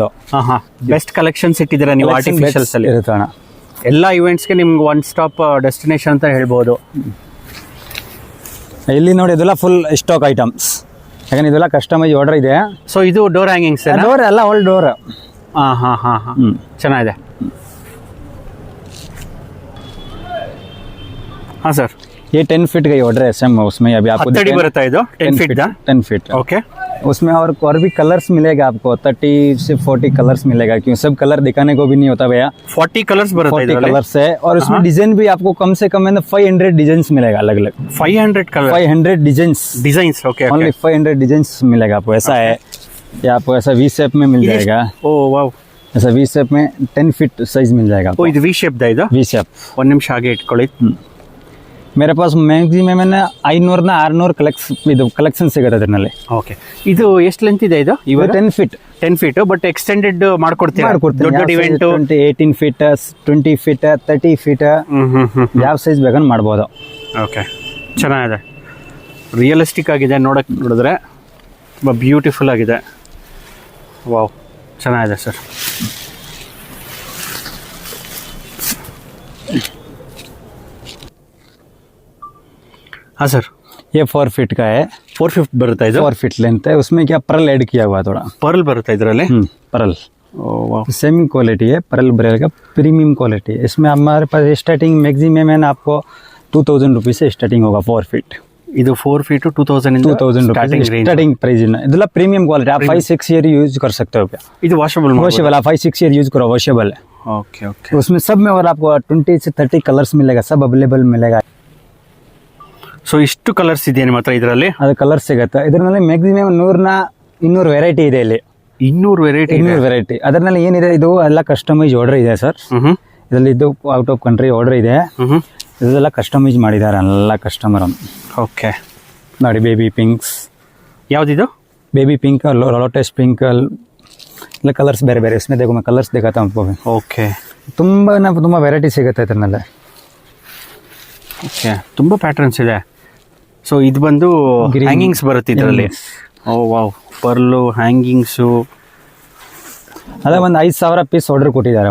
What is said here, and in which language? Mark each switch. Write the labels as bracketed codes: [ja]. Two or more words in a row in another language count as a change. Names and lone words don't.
[en] best collections [kn] ಇಟ್ಟಿದ್ದೀರಾ ನೀವು ಆರ್ಟಿಫಿಷಿಯಲ್ಸ್ ಅಲ್ಲಿ. ಇರುತ್ತೆ ಅಣ್ಣ. ಎಲ್ಲ ಇವೆಂಟ್ಸ್ಗೆ ನಿಮ್ಗೆ [en] one stop destination [kn] ಅಂತ ಹೇಳ್ಬೋದು. ಇಲ್ಲಿ ನೋಡಿ, ಇದೆಲ್ಲ [en] full stock items, [kn] ಯಾಕಂದ್ರೆ ಇದೆಲ್ಲ [en] customise order [kn] ಇದೆ. ಸೊ ಇದು [en] door hangings. [kn] ಡೋರ್ ಎಲ್ಲ [en] all door. [kn] ಚೆನ್ನಾಗಿದೆ. [hi] हाँ सर, ये 10 फीट का ऑर्डर है सेम. उसमें अभी आपको 10 बरता है 10 फीट का. 10 फीट. ओके, उसमें और भी कलर्स मिलेगा आपको. 30 से 40 कलर्स मिलेगा, क्यों सब कलर दिखाने को भी नहीं होता भैया. 40 कलर्स बरता है. 40 कलर्स है, और उसमें डिजाइन भी आपको कम से कम 500 डिजाइन मिलेगा अलग अलग. 500 कलर 500 डिजाइन. ओके, ओनली 500 डिजाइन मिलेगा आपको. ऐसा है या आपको ऐसा [en] V shape [hi] में मिल जाएगा. [en] oh wow, [hi] ऐसा [en] V shape [hi] में 10 फीट साइज मिल जाएगा. [kn] ओ ಇದು [en] V shape [kn] ದ ಇದು? [en] V shape. [kn] ಒಂದು ನಿಮಿಷ ಹಾಗೆ ಇಟ್ಕೊಳ್ಳಿ. [hi] मेरे पास मैक्सिमम 500 600 [kn] ಕಲೆಕ್ಷನ್ ಸಿಗುತ್ತೆ ಅದರಲ್ಲಿ. ಓಕೆ, ಇದು ಎಷ್ಟು ಲೆಂತ್ ಇದೆ ಇದು? ಇವಾಗ 10 ಫೀಟ್. 10 ಫೀಟ್ [en] but extended [kn] ಮಾಡ್ಕೊಡ್ತೀರಾ? ದೊಡ್ಡ ಇವೆಂಟ್ 18 ಫೀಟ್ 20 ಫೀಟ್ 30 ಫೀಟ್ ಯಾವ ಸೈಜ್ ಬೇಕಂದ್ರೆ ಮಾಡ್ಬೋದು. ಓಕೆ, ಚೆನ್ನಾಗಿದೆ. ರಿಯಲಿಸ್ಟಿಕ್ ಆಗಿದೆ ನೋಡಿದ್ರೆ, ತುಂಬ ಬ್ಯೂಟಿಫುಲ್ ಆಗಿದೆ. ವಾವ್, ಚೆನ್ನಾಗಿದೆ ಸರ್. [hi] हाँ सर, ये 4 फीट का है. 4 फीट बरता है. 4 फीट लेंथ है. उसमें क्या [en] pearl add [hi] किया हुआ थोड़ा. पर्ल बरता है इधर. [en] pearl semi quality [hi] है. पर्ल ब्रेल का [en] premium quality [hi] है. इसमें हमारे पास [en] starting maximum [hi] है ना आपको 2000 रुपीज से स्टार्टिंग होगा 4 फीट. ಇದು 4 फीट 2000 [en] starting price [hi] है. [kn] ಇದೆಲ್ಲ [en] premium quality. [hi] आप 5-6 [en] year use [hi] कर सकते हो. क्या [kn] ಇದು ವಾಷಬಲ್? [hi] आप 5-6 [en] year use [hi] करो, वॉशेबल है. [en] okay okay, [hi] उसमें सब में और आपको 20 से 30 कलर्स मिलेगा, सब अवेलेबल मिलेगा. [kn] ಸೊ ಇಷ್ಟು ಕಲರ್ಸ್ ಇದೆಯಾ ನಿಮ್ಮ ಹತ್ರ ಇದರಲ್ಲಿ? ಅದು ಕಲರ್ ಸಿಗುತ್ತೆ. ಇದರಲ್ಲಿ ಮ್ಯಾಕ್ಸಿಮಮ್ 100 200 ವೆರೈಟಿ ಇದೆ ಇಲ್ಲಿ. 200 ವೆರೈಟಿ 200 ವೆರೈಟಿ. ಅದರಲ್ಲಿ ಏನಿದೆ, ಇದು ಎಲ್ಲ [en] customise order [kn] ಇದೆ ಸರ್. ಇದರಲ್ಲಿ ಇದು [en] out of country order [kn] ಇದೆ. ಇದೆಲ್ಲ ಕಸ್ಟಮೈಸ್ ಮಾಡಿದ್ದಾರೆ ಎಲ್ಲ ಕಸ್ಟಮರ್. ಓಕೆ ನೋಡಿ, [en] baby pinks. [kn] ಯಾವ್ದಿದು? [en] baby pink, lotus pink [kn] ಎಲ್ಲ ಕಲರ್ಸ್ ಬೇರೆ ಬೇರೆ. [hi] इसमें देखो मैं कलर्स दिखाता हूँ आपको. [kn] ಓಕೆ, ತುಂಬ ವೆರೈಟಿ ಸಿಗುತ್ತೆ ಇದರಲ್ಲೇ. ಓಕೆ, ತುಂಬ ಪ್ಯಾಟರ್ನ್ಸ್ ಇದೆ. ಸೊ ಇದು ಬಂದು ಹ್ಯಾಂಗಿಂಗ್ಸ್ ಬರುತ್ತೆ ಇದರಲ್ಲಿ. [en] oh wow, pearl hangings. [kn] ಅದೇ ಒಂದು 5,000 [en] piece order [kn] ಕೊಟ್ಟಿದ್ದಾರೆ.